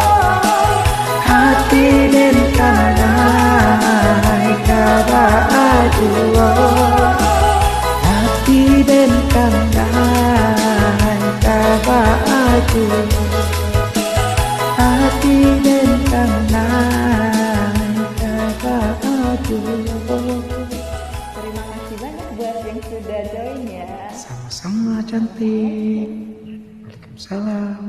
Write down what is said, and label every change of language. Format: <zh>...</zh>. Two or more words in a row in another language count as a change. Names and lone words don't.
<min>hati dan kanai kabajuo, hati dan kanai kabajuo, hati dan kanai kabajuo.</min> <id>Terima kasih banyak buat yang sudah join ya. Sama-sama cantik. Waalaikumsalam.</id>